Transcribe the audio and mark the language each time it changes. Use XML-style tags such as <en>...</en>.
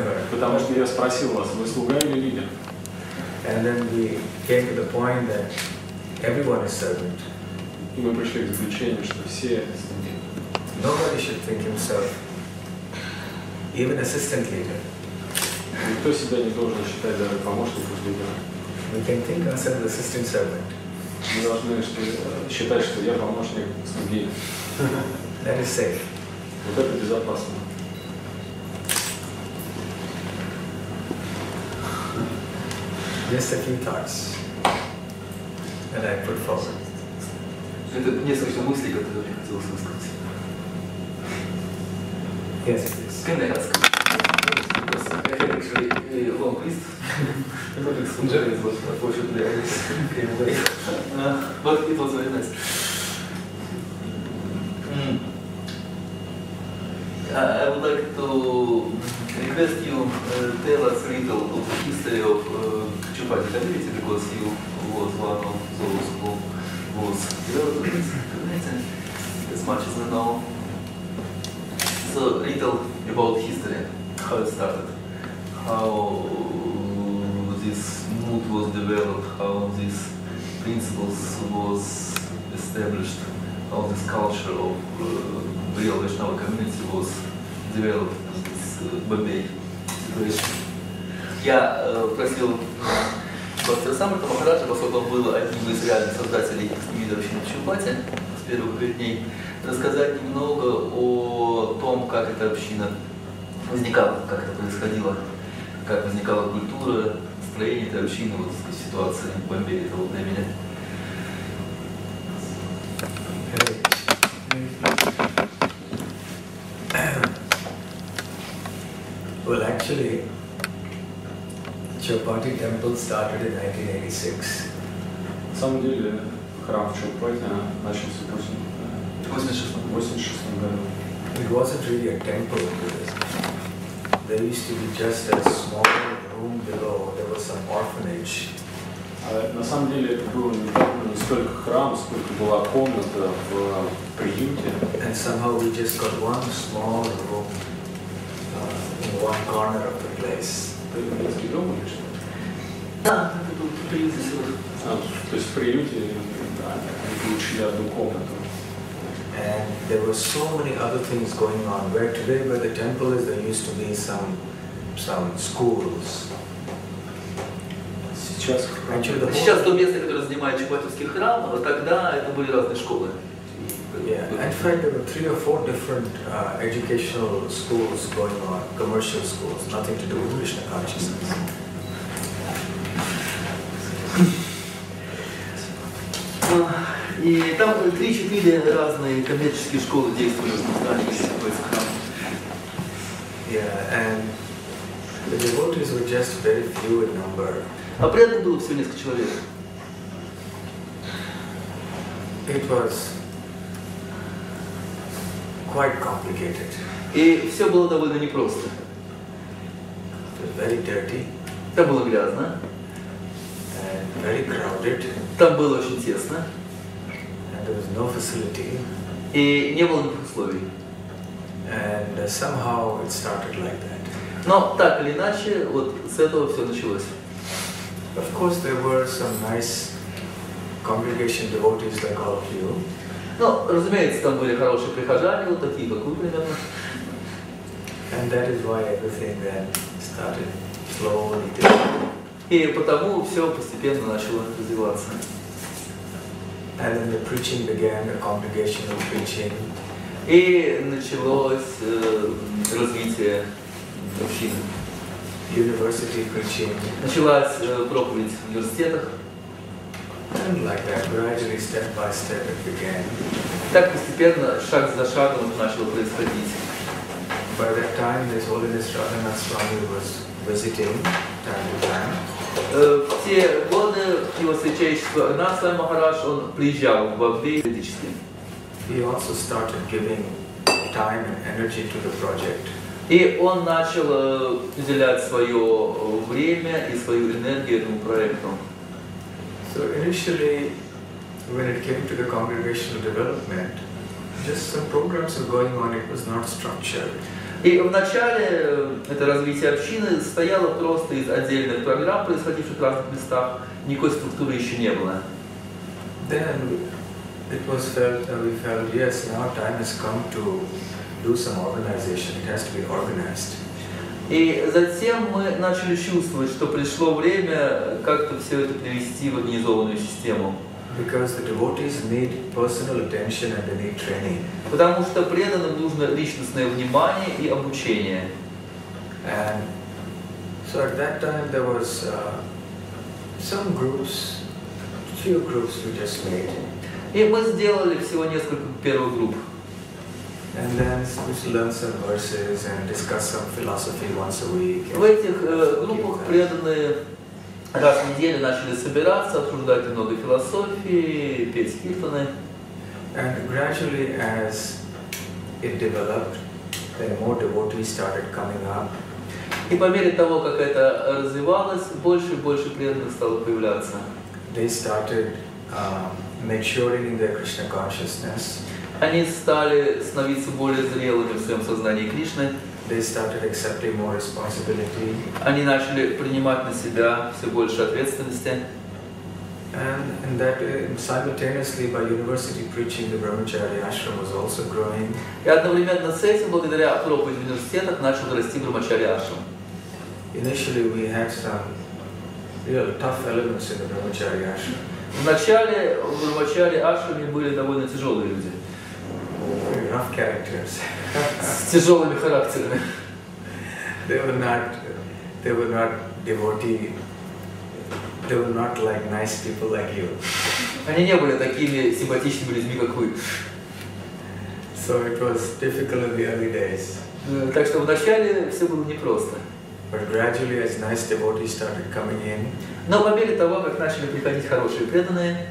<ru>Потому что я спросил вас, вы слуга или лидер?</ru> <en>And then we came to the point that everyone is servant.</en> <ru>И мы пришли к заключению, что все слуги.</ru> <en>Nobody should think himself, even assistant leader.</en> <ru>Никто себя не должен считать даже помощником лидера.</ru> <en>We can think ourselves assistant servant.</en> <ru>Мы должны считать, что я помощник слуги.</ru> <en>That is safe.</en> <ru>Вот это безопасно.</ru> <en>Just a few thoughts that I put forward.</en> <ru>Это несколько мыслей, которые я хотел высказать.</ru> <en>Yes, please. Can I ask? Because I have actually a long list. But unfortunately I came away. But it was very nice. I would like to request you tell us a little of the history of Chupati community, because you was one of those who was developing this community as much as I know. So a little about history, how it started, how this mood was developed, how these principles was established, how this culture of real Vaishnava community was developed in this Bombay situation.</en> <ru>Я просил Бхакти Расамрита Махараджа, поскольку он был одним из реальных создателей лидеров в Чупати с первых дней, рассказать немного о том, как эта община возникала, как это происходило, как возникала культура, строение этой общины, вот в ситуации в Бомбее того времени.</ru> <en>Well, actually, Chupati temple started in 1986.</en> <ru>На самом деле храм в Чупати начался в 1986 году.</ru> <en>It wasn't really a temple. There used to be just a small room below. There was some orphanage.</en> <ru>На самом деле это был не столько храм, сколько была комната в приюте.</ru> <en>And somehow we just got one small room in one corner of the place.</en> <ru>Это детский дом или что? Да, это был приют. То есть в приюте они получили одну комнату.</ru> <en>And there were so many other things going on. Where today, where the temple is, there used to be some schools.</en> <ru>Сейчас Сейчас то место, которое занимает Чупатовский храм, тогда это были разные школы.</ru> <en>Yeah, in fact, there were 3 or 4 different educational schools going on, commercial schools, nothing to do with Krishna consciousness.</en> <ru>И там 3-4 разные коммерческие школы действовали в здании Чупатовского храма.</ru> <en>Yeah, and the devotees were just very few in number.</en> <ru>А преданных было всего несколько человек.</ru> <en>It was quite complicated.</en> <ru>И все было довольно непросто.</ru> <en>It was very dirty</en> <ru>Там было грязно,</ru> <en>and very crowded,</en> <ru>там было очень тесно,</ru> <en>and there was no facility.</en> <ru>и не было никаких условий.</ru> <en>And somehow it started like that.</en> <ru>Но так или иначе, вот с этого все началось.</ru> <en>Of course, there were some nice congregation devotees like all of you.</en> <ru>Ну, разумеется, там были хорошие прихожане, вот такие, как вы, примерно.</ru> <en>And that is why everything then started slowly.</en> <ru>И потому все постепенно начало развиваться.</ru> <en>And then the preaching began, the congregational preaching.</en> <ru>И началось развитие общины.</ru> <en>University preaching.</en> <ru>Началась проповедь в университетах.</ru> <en>And like that, gradually, step by step, it began.</en> <ru>Так постепенно, шаг за шагом это начало происходить.</ru> <en>By that time, His Holiness Radhanath Swami was visiting time to time.</en> <ru>В те годы его святейшество Радханаth Свами Махарадж, он приезжал в Бомбей периодически.</ru> <en>He also started giving time and energy to the project.</en> <ru>И он начал уделять свое время и свою энергию этому проекту.</ru> <en>So initially, when it came to the congregational development, just some programs were going on, it was not structured.</en> <ru>И в начале это развитие общины состояло просто из отдельных программ, происходивших в разных местах, никакой структуры еще не было.</ru> <en>Then it was felt, we felt, yes, now time has come to do some organization, it has to be organized.</en> <ru>И затем мы начали чувствовать, что пришло время как-то все это привести в организованную систему.</ru> <en>Because the devotees need personal attention and they need training.</en> <ru>Потому что преданным нужно личностное внимание и обучение.</ru> <en>And so at that time there was some groups, few groups we just made.</en> <ru>И мы сделали всего несколько первых групп.</ru> <en>And then we learned some verses and discuss some philosophy once a week.</en> <ru>В этих группах преданные раз в неделю начали собираться, обсуждать немного философии, петь киртаны.</ru> <en>And gradually as it developed, then more devotees started coming up.</en> <ru>И по мере того, как это развивалось, больше и больше преданных стало появляться.</ru> <en>They started maturing in their Krishna consciousness.</en> <ru>Они стали становиться более зрелыми в своем сознании Кришны.</ru> <en>They started accepting more responsibility.</en> <ru>Они начали принимать на себя все больше ответственности.</ru> <en>And that simultaneously by university preaching, the Brahmachari ashram was also growing.</en> <ru>И одновременно с этим, благодаря проповеди в университетах, начал расти Брахмачари ашрам.</ru> <en>Initially we had some real tough elements in the Brahmachari ashram.</en> <ru>Вначале в Брахмачари ашраме были довольно тяжелые люди.</ru> <en>Very rough characters.</en> <ru>С тяжелыми характерами.</ru> <en>They were not devotee. They were not like nice people like you.</en> <ru>Они не были такими симпатичными людьми, как вы.</ru> <en>So it was difficult in the early days.</en> <ru>Так что вначале все было непросто.</ru> <en>But gradually, as nice devotees started coming in,</en> <ru>Но по мере того, как начали приходить хорошие преданные,</ru>